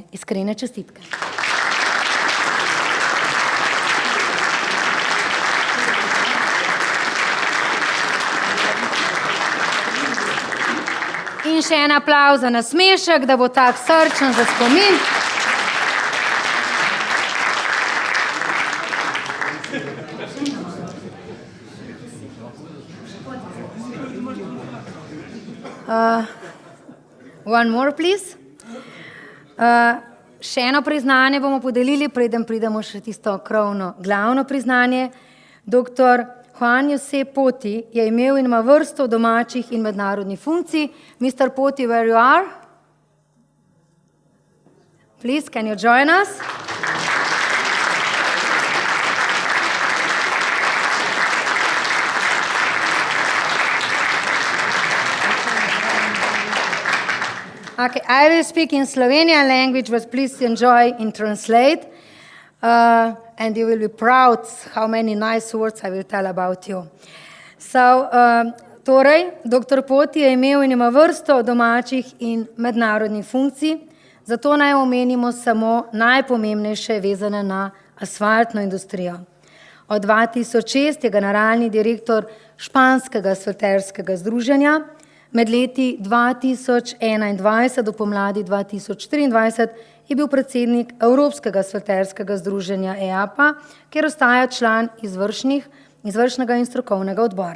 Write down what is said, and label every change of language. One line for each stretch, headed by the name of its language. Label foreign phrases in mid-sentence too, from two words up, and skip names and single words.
Slovenian: Iskrene čestitke. In še en aplavz za nasmešek, da bo tak srčen za spomin.
English: One more, please.
Slovenian: Še eno priznanje bomo podelili, preden pridemo še tisto krovno glavno priznanje. Dr. Juan José Poti je imel in ima vrsto domačih in mednarodnih funkcij.
English: Mr. Poti, where you are? Please, can you join us? Okay, I will speak in Slovenian language, but please enjoy and translate. And you will be proud how many nice words I will tell about you. So,
Slovenian: torej, dr. Poti je imel in ima vrsto domačih in mednarodnih funkcij, zato naj omenimo samo najpomembnejše vezane na asfaltno industrijo. Od 2006 je generalni direktor Španskega asfalterskega združenja, med leti 2021 do pomladi 2023 je bil predsednik Evropskega asfalterskega združenja EAPA, kjer ostaja član izvršnega in strokovnega odbora.